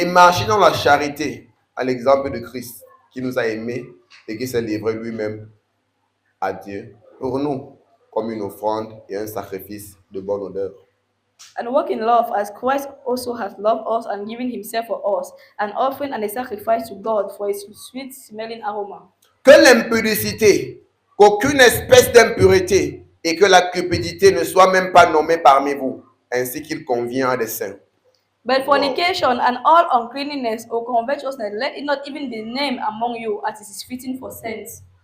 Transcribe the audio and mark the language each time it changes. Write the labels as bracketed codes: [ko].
[fr] Et marcher dans la charité, à l'exemple de Christ, qui nous a aimés et qui s'est livré lui-même à Dieu, pour nous, comme une offrande et un sacrifice de bonne odeur. [en] And walk in love as Christ also hath loved us and given himself for us, an offering and a sacrifice to God for his sweet smelling aroma. [fr] Que l'impudicité, qu'aucune espèce d'impurité et que la cupidité ne soit même pas nommée parmi vous, ainsi qu'il convient à des saints. [en] But fornication and all uncleanness or covetousness, let it not even be named among you, as it is fitting for saints.